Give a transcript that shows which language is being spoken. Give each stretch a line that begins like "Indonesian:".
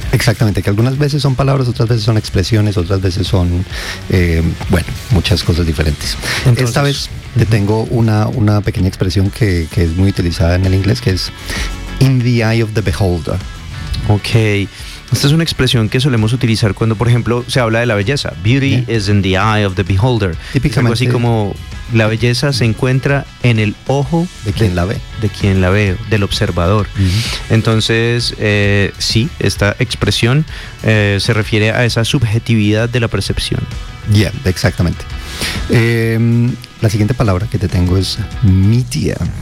Spanish: Exactamente, que algunas veces son palabras, otras veces son expresiones, otras veces son, bueno, muchas cosas diferentes. Entonces, esta vez te tengo una pequeña expresión que es muy utilizada en el inglés, que es
English: in the eye of the beholder.
Spanish: Ok. Esta es una expresión que solemos utilizar cuando, por ejemplo, se habla de la belleza.
English: Beauty is in the eye of the beholder.
Spanish: Típicamente. Es algo así como la belleza se encuentra en el ojo de quien la ve. De quien la ve, del observador. Uh-huh. Entonces, sí, esta expresión se refiere a esa subjetividad de la percepción. Yeah, exactamente. La siguiente palabra que te tengo es media.